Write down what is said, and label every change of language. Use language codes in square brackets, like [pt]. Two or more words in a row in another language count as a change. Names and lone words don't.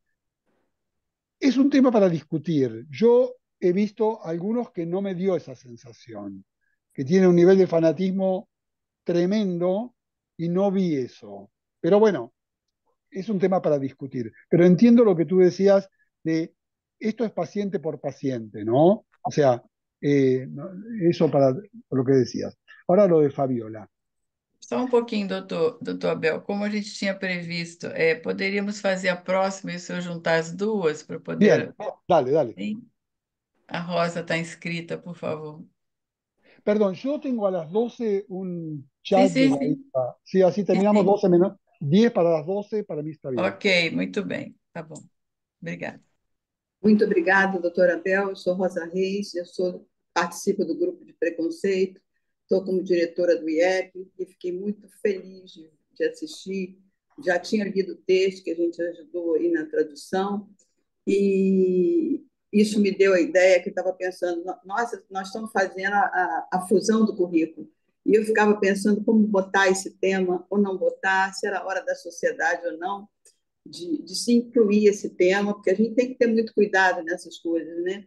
[es] Es un tema para discutir. Yo he visto algunos que no me dio esa sensación, que tienen un nivel de fanatismo tremendo y no vi eso. Pero bueno, es un tema para discutir. Pero entiendo lo que tú decías de esto es paciente por paciente, ¿no? O sea, eso para lo que decías. Ahora lo de Fabiola. [pt] Só um pouquinho, doutor Abel. Como a gente tinha previsto, poderíamos fazer a próxima e se eu juntar as duas para [es] Bien, [pt] poder. [es] dale, dale. [pt] Sim? A Rosa está inscrita, por favor. [es] Perdón, yo tengo a las 12 un [pt] Sim, [es] chat de [pt] sim, [es] la [pt] sim. [es] hija. Sí, así [pt] Sim, [es] terminamos [pt] sim. [es] 12 menos 10 para las 12, para mí está bien. [pt] Ok, muito bem. Tá bom. Obrigada. Muito obrigada, doutora Bel. Eu sou Rosa Reis, eu sou participo do grupo de preconceito, estou como diretora do IEP e fiquei muito feliz de assistir. Já tinha lido o texto que a gente ajudou aí na tradução, e isso me deu a ideia que eu estava pensando, nós estamos fazendo a fusão do currículo, e eu ficava pensando como botar esse tema ou não botar, se era a hora da sociedade ou não, de se incluir esse tema, porque a gente tem que ter muito cuidado nessas coisas, né?